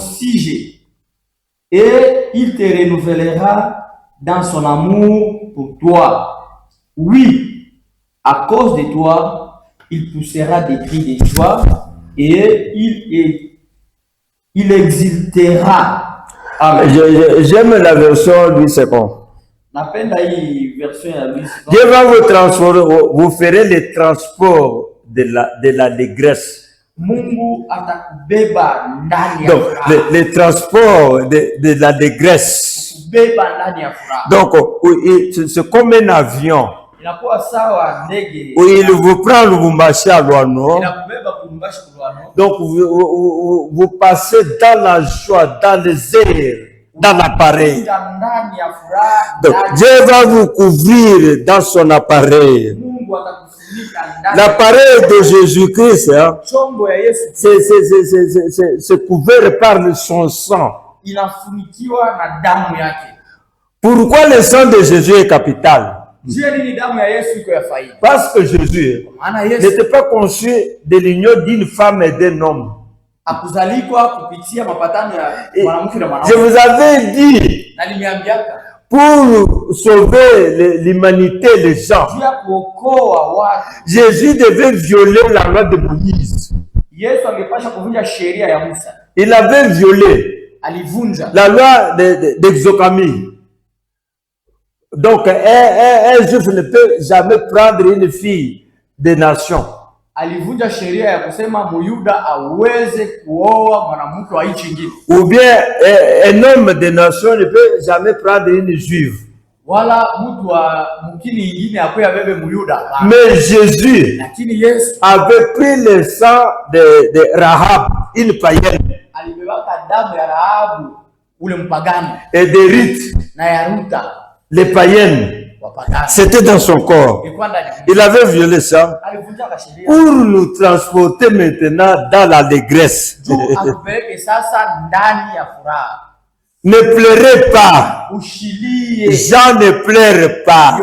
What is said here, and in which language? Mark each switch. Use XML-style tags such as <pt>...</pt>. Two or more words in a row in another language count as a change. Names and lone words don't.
<fr>sujet, et il te renouvellera dans son amour pour toi. Oui, à cause de toi, il poussera des cris de joie et il exultera. Amen. J'aime la version Louis II.</fr> <sw>Napenda hii version ya Louis II.</sw> <fr>Dieu va vous transformer, vous ferez le transport de l'allégresse.</fr> <sw>Mungu atakubeba ndani ya</sw> <fr>Donc,</fr> <sw>furaha.</sw> <fr>le transport de l'allégresse.</fr> <sw>Kubeba ndani ya furaha.</sw> <fr>Donc, c'est comme un avion.</fr> <sw>Inakuwa sawa ndege.</sw> <fr>Où il vous prend Lubumbashi à Luano.</fr> <sw>Inakubeba Lubumbashi Luano.</sw> <fr>Donc, vous passez dans la joie, dans les airs, dans l'appareil.</fr> <sw>Ndani ya furaha.</sw> <fr>Donc, Dieu va vous couvrir dans son appareil.</fr> <sw>Mungu atakufunika ndani.</sw> <fr>L'appareil de Jésus-Christ, hein,</fr> <sw>Chombo ya Yesu</sw> <fr>c'est couvert par son sang.</fr> <sw>inafunikiwa na damu yake.</sw> <fr>Pourquoi le sang de Jésus est capital?</fr> <sw>Je nini damu ya Yesu iko ya faida?</sw> <fr>Parce que Jésus</fr> <sw>Maana Yesu</sw> <fr>n'était pas conçu de l'union d'une femme et d'un homme.</fr> <sw>akuzalikwa kupitia mapatano ya mwanamke na</sw> <fr>Je</fr> <sw>mwanaume.</sw> <fr>vous avais dit,</fr> <sw>Na nimeambiaka</sw> <fr>pour sauver l'humanité, les gens,</fr> <sw>juu ya kuokoa watu,</sw> <fr>Jésus devait violer la loi de Moïse.</fr> <sw>Yesu angepasha kuvunja sheria ya Musa.</sw> <fr>Il avait violé</fr> <sw>Alivunja</sw> <fr>la loi d'exocamie. Donc, un juif ne peut jamais prendre une fille des nations.</fr> <sw>alivunja sheria ya kusema Muyuda aweze kuoa mwanamke wa nchi nyingine.</sw> <fr>Ou bien un homme de nation ne peut jamais prendre une juive.</fr> <sw>Wala mtu wa mkini nyingine hapo abebe Muyuda.</sw> <fr>Mais Jésus</fr> <sw>Lakini Yesu</sw> <fr>avait pris le sang de Rahab, une païenne,</fr> <sw>alibebaka damu ya Rahabu ule mpagani,</sw> <fr>et de Ruth,</fr> <sw>na ya Ruta</sw> <fr>les païennes. C'était dans son corps. Il avait violé ça pour nous transporter maintenant dans l'allégresse. Ne pleurez pas. Jean ne pleure pas.</fr>